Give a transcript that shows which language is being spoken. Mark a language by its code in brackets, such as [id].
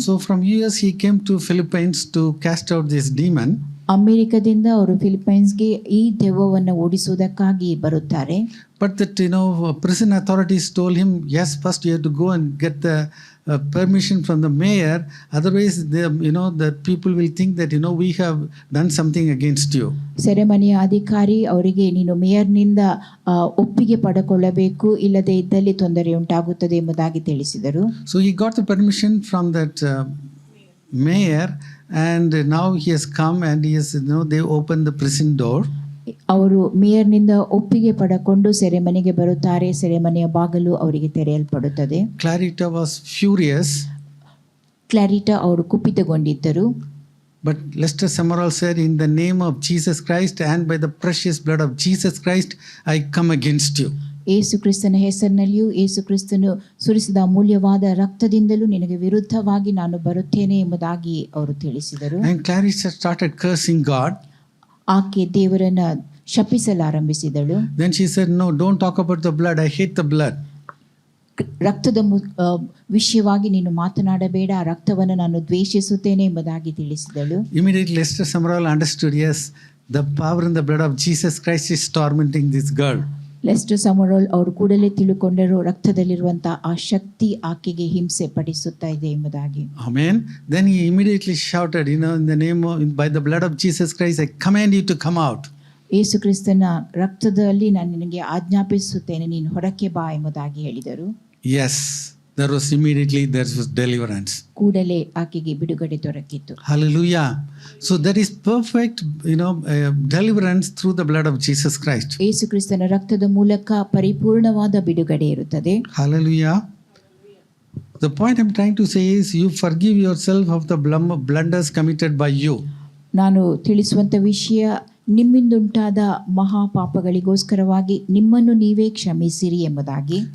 [en] So from US he came to Philippines to cast out this demon. [kn] ಅಮೆರಿಕದಿಂದ ಅವರು ಫಿಲಿಪೈನ್ಸ್ಗೆ ಈ ದೆವ್ವವನ್ನು ಓಡಿಸುವುದಕ್ಕಾಗಿ ಬರುತ್ತಾರೆ. [en] But that prison authorities told him, yes, first you have to go and get the permission from the mayor, otherwise the people will think that we have done something against you. [kn] ಸೆರೆಮನೆಯ ಅಧಿಕಾರಿ ಅವರಿಗೆ ನೀನು ಮೇಯರ್ನಿಂದ ಒಪ್ಪಿಗೆ ಪಡೆದುಕೊಳ್ಳಬೇಕು, ಇಲ್ಲದೆ ಇದ್ದಲ್ಲಿ ತೊಂದರೆ ಉಂಟಾಗುತ್ತದೆ ಎಂಬುದಾಗಿ ತಿಳಿಸಿದರು. [en] So he got the permission from that mayor, and now he has come and he has they opened the prison door. [kn] ಅವರು ಮೇಯರ್ನಿಂದ ಒಪ್ಪಿಗೆ ಪಡೆದುಕೊಂಡು ಸೆರೆಮನೆಗೆ ಬರುತ್ತಾರೆ. ಸೆರೆಮನೆಯ ಬಾಗಿಲು ಅವರಿಗೆ ತೆರೆಯಲ್ಪಡುತ್ತದೆ. [en] Clarita was furious. [kn] ಕ್ಲಾರಿಟಾ ಅವರು ಕುಪಿತಗೊಂಡಿದ್ದರು. [en] But Lester Summerall said, in the name of Jesus Christ and by the precious blood of Jesus Christ, I come against you. [kn] ಯೇಸು ಕ್ರಿಸ್ತನ ಹೆಸರಿನಲ್ಲಿಯೂ ಯೇಸು ಕ್ರಿಸ್ತನು ಸುರಿಸಿದ ಅಮೂಲ್ಯವಾದ ರಕ್ತದಿಂದಲೂ ನಿನಗೆ ವಿರುದ್ಧವಾಗಿ ನಾನು ಬರುತ್ತೇನೆ ಎಂಬುದಾಗಿ ಅವರು ತಿಳಿಸಿದರು. [en] And Clarita started cursing God. [kn] ಆಕೆ ದೇವರನ್ನ ಶಪಿಸಲಾರಂಭಿಸಿದಳು. [en] Then she said, no, don't talk about the blood. I hate the blood. [kn] ರಕ್ತದ ವಿಷಯವಾಗಿ ನೀನು ಮಾತನಾಡಬೇಡ, ಆ ರಕ್ತವನ್ನು ನಾನು ದ್ವೇಷಿಸುತ್ತೇನೆ ಎಂಬುದಾಗಿ ತಿಳಿಸಿದಳು. [en] Immediately Lester Summerall understood, yes, the power in the blood of Jesus Christ is tormenting this girl. [kn] Lesser ಸಮರೋಲ್ ಅವರು ಕೂಡಲೇ ತಿಳುಕೊಂಡರು, ರಕ್ತದಲ್ಲಿರುವಂತಹ ಆ ಶಕ್ತಿ ಆಕೆಗೆ ಹಿಂಸೆ ಪಡಿಸುತ್ತಾ ಇದೆ ಎಂಬುದಾಗಿ. [en] Amen. Then he immediately shouted, in the name of, by the blood of Jesus Christ, I command you to come out. [kn] ಯೇಸು ಕ್ರಿಸ್ತನ ರಕ್ತದಲ್ಲಿ ನಾನು ನಿನಗೆ ಆಜ್ಞಾಪಿಸುತ್ತೇನೆ, ನೀನು ಹೊರಕ್ಕೆ ಬಾ ಎಂಬುದಾಗಿ ಹೇಳಿದರು. [en] Yes, there was deliverance. [kn] ಕೂಡಲೇ ಆಕೆಗೆ ಬಿಡುಗಡೆ ದೊರಕಿತು. [en] Hallelujah. So that is perfect, deliverance through the blood of Jesus Christ. [kn] ಯೇಸು ಕ್ರಿಸ್ತನ ರಕ್ತದ ಮೂಲಕ ಪರಿಪೂರ್ಣವಾದ ಬಿಡುಗಡೆ ಇರುತ್ತದೆ. [en] Hallelujah. The point I'm trying to say is, you forgive yourself of the blunders committed by you. [kn] ನಾನು ತಿಳಿಸುವಂಥ ವಿಷಯ, ನಿಮ್ಮಿಂದುಂಟಾದ ಮಹಾಪಾಪಗಳಿಗೋಸ್ಕರವಾಗಿ ನಿಮ್ಮನ್ನು ನೀವೇ ಕ್ಷಮಿಸಿರಿ ಎಂಬುದಾಗಿ.